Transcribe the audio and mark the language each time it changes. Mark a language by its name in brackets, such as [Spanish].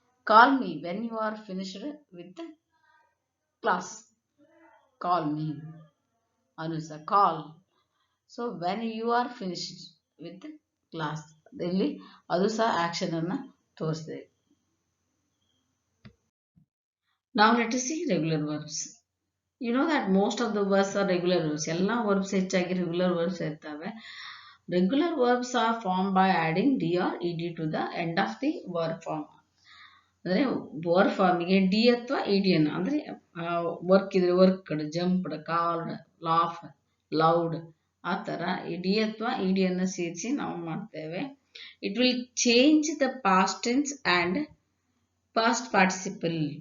[English] Call me when you are finished with class. Call me ಅನುಸ call. So when you are finished with class, [Kannada] ಇಲ್ಲಿ ಅದು ಸಹ action ಅನ್ನ ತೋರಿಸ್ತದೆ. [English] Now let us see regular verbs. You know that most of the verbs are regular verbs. [Kannada] ಎಲ್ಲ verbs ಹೆಚ್ಚಾಗಿ regular verbs ಇರ್ತವೆ. [English] Regular verbs are formed by adding d or ed to the end of the verb form. [Kannada] ಅಂದರೆ verb ಫಾರ್ಮಿಗೆ D ಅಥವಾ ಇಡಿಯನ್ನು, ಅಂದರೆ work ಇದ್ರೆ worked, jumped, called, laugh, loud, ಆ ಥರ ಈ ಡಿ ಅಥವಾ ಇಡಿಯನ್ನು ಸೇರಿಸಿ ನಾವು ಮಾಡ್ತೇವೆ. [English] It will change the past tense and past participle.